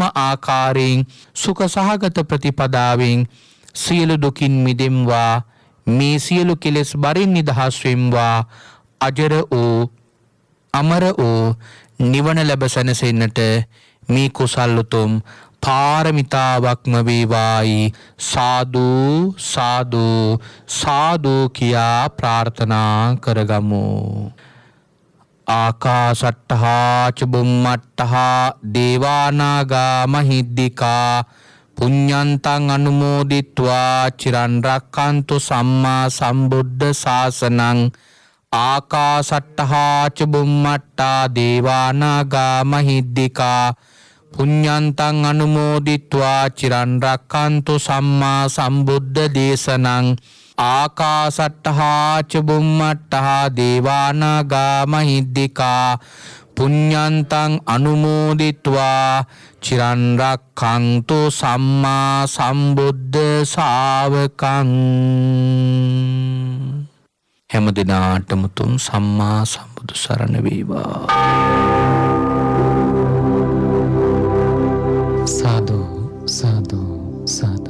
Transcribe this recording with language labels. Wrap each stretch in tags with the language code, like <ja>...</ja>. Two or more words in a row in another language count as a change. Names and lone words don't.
<si>ආකාරයෙන් සුඛ සහගත ප්‍රතිපදාවෙන් සියලු දුකින් මිදෙම්වා, මේ සියලු කෙලෙස් බරින් නිදහස් වෙම්වා, අජර වූ අමර වූ නිවන ලැබ සැනසෙන්නට මේ කුසල් උතුම් පාරමිතාවක්ම වේවායි සාදු සාදු සාදු කියා ප්‍රාර්ථනා කරගමු.</si> <pi>ආකාසට්ඨා ච බුම්මට්ඨා දේවානාගා මහිද්దికා පුඤ්ඤන්තං අනුමෝදිත්වා චිරන් රක්ඛන්තු සම්මා සම්බුද්ධ ශාසනං. ආකාසට්ඨා ච බුම්මට්ඨා දේවානාගා මහිද්దికා පුඤ්ඤන්තං අනුමෝදිත්වා චිරන් රක්ඛන්තු සම්මා සම්බුද්ධ දේශනං. ආකාසට්ඨා ච බුම්මට්ඨා දේවානාගා මහිද්దికා පුඤ්ඤන්තං අනුමෝදිත්වා චිරන් රක්ඛන්තු සම්මා සම්බුද්ධ ශාවකං.</pi> <si>හැම දිනාටම තුන් සම්මා සම්බුදු සරණ වේවා. සාදු සාදු සාදු.</si>